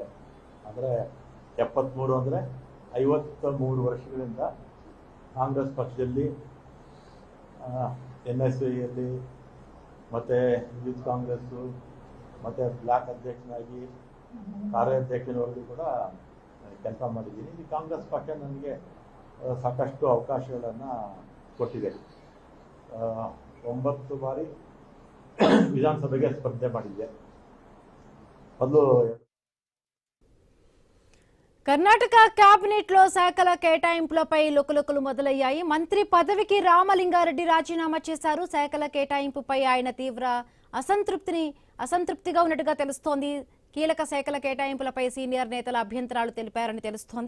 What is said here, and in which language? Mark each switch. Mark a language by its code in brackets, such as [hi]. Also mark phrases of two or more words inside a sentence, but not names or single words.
[kn] ಅಂದರೆ 73 ಅಂದರೆ 53 ವರ್ಷಗಳಿಂದ ಕಾಂಗ್ರೆಸ್ ಪಕ್ಷದಲ್ಲಿ NSCಯಲ್ಲಿ ಮತ್ತು ಯೂತ್ ಕಾಂಗ್ರೆಸ್ಸು ಮತ್ತು ಬ್ಲಾಕ್ ಅಧ್ಯಕ್ಷನಾಗಿ ಕಾರ್ಯಾಧ್ಯಕ್ಷನವರೆಗೂ ಕೂಡ ಕೆಲಸ ಮಾಡಿದ್ದೀನಿ. ಈ ಕಾಂಗ್ರೆಸ್ ಪಕ್ಷ ನನಗೆ ಸಾಕಷ್ಟು ಅವಕಾಶಗಳನ್ನು ಕೊಟ್ಟಿದೆ. 9 ಬಾರಿ ವಿಧಾನಸಭೆಗೆ ಸ್ಪರ್ಧೆ ಮಾಡಿದ್ದೆ. ಮೊದಲು [te] కర్ణాటక కేబినెట్ లో శాఖల కేటాయింపులపై లుకలుకలు మొదలయ్యాయి. మంత్రి పదవికి రామలింగారెడ్డి రాజీనామా చేశారు. శాఖల కేటాయింపుపై ఆయన తీవ్ర అసంతృప్తిగా ఉన్నట్టుగా తెలుస్తోంది. కీలక శాఖల కేటాయింపులపై సీనియర్ నేతల అభ్యంతరాలు తెలిపారని తెలుస్తోంది.